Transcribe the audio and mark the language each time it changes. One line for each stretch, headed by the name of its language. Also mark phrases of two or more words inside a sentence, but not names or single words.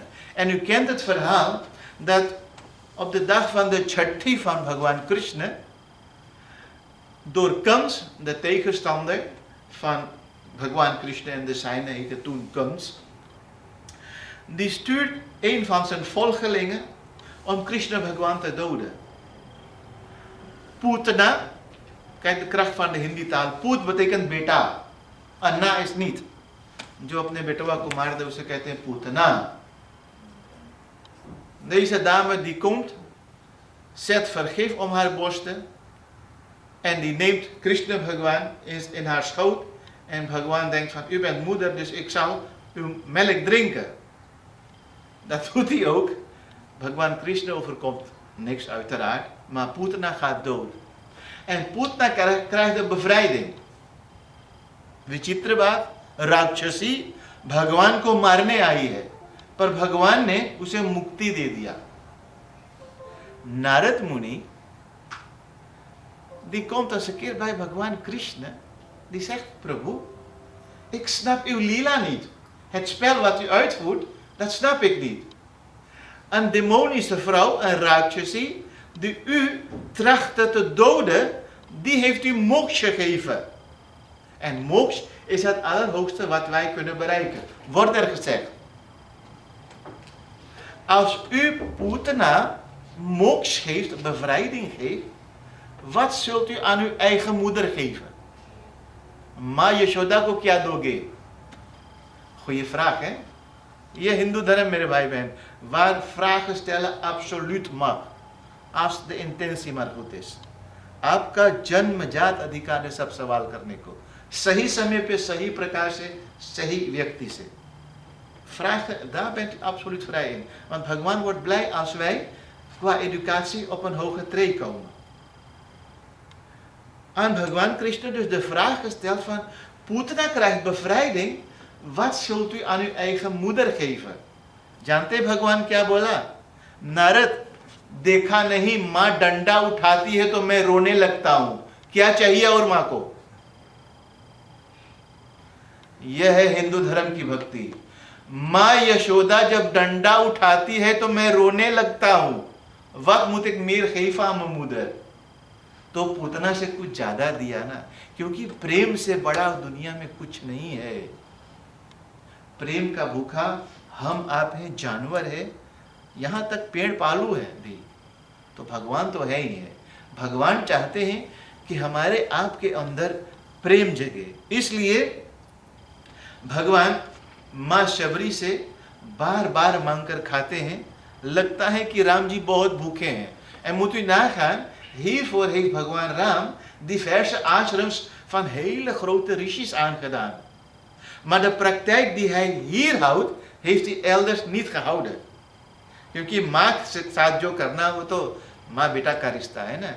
Dutch: En u kent het verhaal dat op de dag van de Chatti van Bhagwan Krishna, door Kans, de tegenstander van Bhagwan Krishna en de zijnen heette toen Kans, die stuurt een van zijn volgelingen om Krishna Bhagwan te doden. Putana, kijk de kracht van de Hindi taal, Put betekent beta, Anna is niet.
Hindi: जो अपने बेटवा को मार दे उसे कहते हैं पूतना.
Dutch: Deze dame die komt, zet vergif om haar borsten en die neemt Krishna Bhagwan in haar schoot en Bhagwan denkt van u bent moeder dus ik zal uw melk drinken. Dat doet hij ook. Bhagwan Krishna overkomt niks uiteraard, maar Putana gaat dood. En Putana krijgt de bevrijding.
Hindi: विचित्र बात, राक्षसी भगवान को मारने आई है पर भगवान ने उसे मुक्ति दे दिया.
Dutch: Narad Muni, die komt eens een keer bij Bhagwan Krishna, die zegt, Prabhu, ik snap uw lila niet. Het spel wat u uitvoert, dat snap ik niet. Een demonische vrouw, een Rakshasi, die u trachtte te doden, die heeft u moksha gegeven. En moksha is het allerhoogste wat wij kunnen bereiken, wordt er gezegd. Als u Putana moksha geeft, bevrijding geeft, wat zult u aan uw eigen moeder geven?
Hindi: माँ यशोदा को क्या दोगे?
Dutch: Goeie vraag, hè? Je
Hindi: हिंदू धर्म, मेरे भाई बहन,
Dutch: waar vragen stellen absoluut mag, als de intentie maar goed is.
Hindi: आपका जन्मजात अधिकार है सब सवाल करने को, सही समय पे सही प्रकार से सही व्यक्ति से.
Dutch: Vragen, daar bent u absoluut vrij in. Want Bhagwan wordt blij als wij qua educatie op een hoge tree komen. Aan Bhagwan Krishna dus de vraag gesteld van, Putana krijgt bevrijding, wat zult u aan uw eigen moeder geven?
Hindi: जानते भगवान क्या बोला? नारद, देखा नहीं माँ डंडा उठाती है तो मैं रोने लगता हूं, क्या चाहिए और माँ को? यह है हिंदू धर्म की भक्ति. माँ यशोदा जब डंडा उठाती है तो मैं रोने लगता हूं,
Dutch: wat moet ik meer geven aan mijn moeder?
Hindi: तो पूतना से कुछ ज्यादा दिया ना, क्योंकि प्रेम से बड़ा दुनिया में कुछ नहीं है. प्रेम का भूखा हम आप हैं, जानवर है, यहाँ तक पेड़ पालू है भी, तो भगवान तो है ही है. भगवान चाहते हैं कि हमारे आपके अंदर प्रेम जगे. इसलिए भगवान माँ शबरी से बार बार मांगकर खाते हैं. लगता है कि राम जी बहुत भूखे हैं.
Dutch: En moet u nagaan, hiervoor heeft Bhagwan Ram diverse ashrams van hele grote rishis aangedaan. Maar de praktijk die hij hier houdt, heeft hij elders niet gehouden.
Hindi: क्योंकि माँ के साथ जो करना वो तो माँ बेटा का रिश्ता है ना.